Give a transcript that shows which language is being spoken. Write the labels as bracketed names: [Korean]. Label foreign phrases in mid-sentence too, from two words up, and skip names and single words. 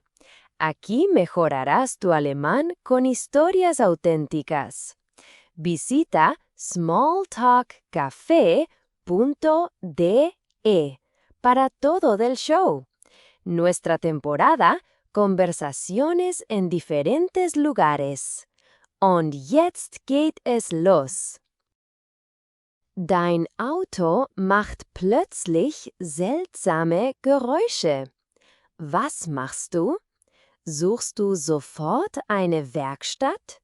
[Spanish] Aquí mejorarás tu alemán con historias auténticas. Visita smalltalkcafe.de para todo del show. Nuestra temporada, Conversaciones en diferentes lugares. [German] Und jetzt geht es los. Dein Auto macht plötzlich seltsame Geräusche. Was machst du? Suchst du sofort eine Werkstatt?